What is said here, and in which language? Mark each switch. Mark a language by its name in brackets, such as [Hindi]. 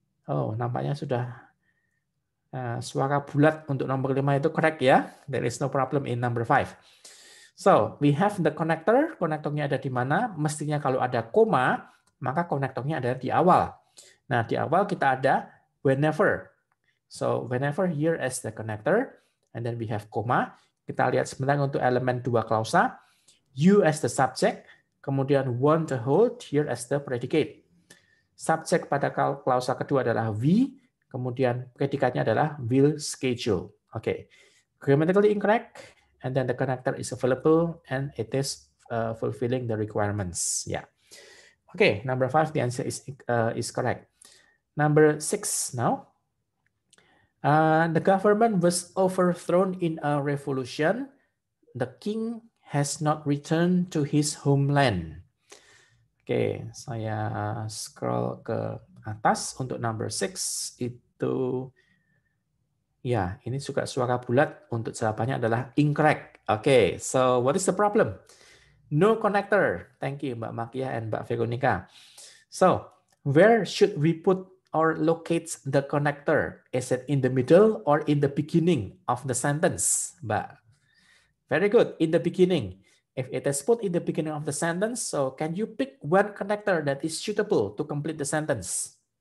[Indonesian] Oh, nampaknya sudah suara bulat untuk nomor 5 itu correct ya. [English] There is no problem in number 5. So, we have the connector. [Indonesian] Konektornya ada di mana? Mestinya kalau ada koma, maka konektornya ada di awal. Nah, di awal kita ada whenever. [English] So, whenever here as the connector, and then we have koma. [Indonesian] Kita lihat sebentar untuk elemen 2 klausa. [English] You as the subject, kemudian want to hold here as the predicate. [Indonesian] Subjek pada klausa kedua adalah we, kemudian predikatnya adalah will schedule. [English] Okay. Grammatically incorrect. And then the connector is available and it is fulfilling the requirements. Yeah. Okay, number 5, the answer is correct. Number 6 now. The government was overthrown in a revolution. The king has not returned to his homeland. [Indonesian] Oke, saya scroll ke atas untuk number 6 itu. Ya, ini juga suara bulat untuk jawabannya adalah incorrect. [English] Oke, so what is the problem? No connector. Thank you, Mbak Makia and Mbak Veronica. So, where should we put or locate the connector? Is it in the middle or in the beginning of the sentence, Mbak? Very good, in the beginning. If it is put in the beginning of the sentence, so can you pick one connector that is suitable to complete the sentence?